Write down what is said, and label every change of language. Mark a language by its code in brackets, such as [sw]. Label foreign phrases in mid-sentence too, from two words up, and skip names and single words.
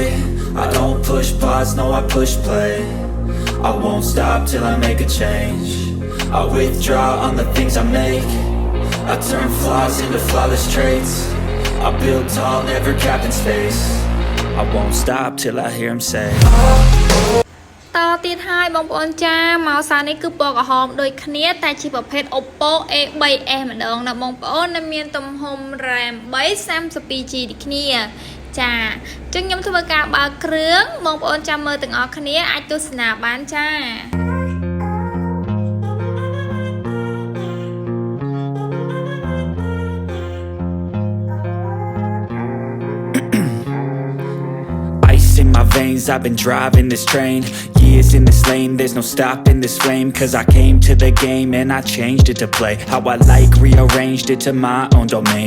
[en] I don't push pause, no I push play. I won't stop till I make a change. I withdraw on the things I make. I turn flaws into flawless traits. I build tall, never capped in space. I won't stop till I hear him say oh, oh. [km] តទៀតហើយបងប្អូនចាមកសារនេះគឺពណ៌ក្រហមដូចគ្នាតែជាប្រភេទ Oppo A3s ម្ដងណាបងប្អូនដែលមានទំហំ RAM 3 32GB ដូចគ្នាចាអញ្ចឹងខ្ញុំធ្វើការបើកគ្រឿងបងប្អូនចាំមើលទាំងអស់គ្នាអាចទស្សនាបានចា [en] In my veins, I've been driving this train. Years in this lane, there's no stopping this flame. Cause I came to the game and I changed it to play how I like, rearranged it to my own domain.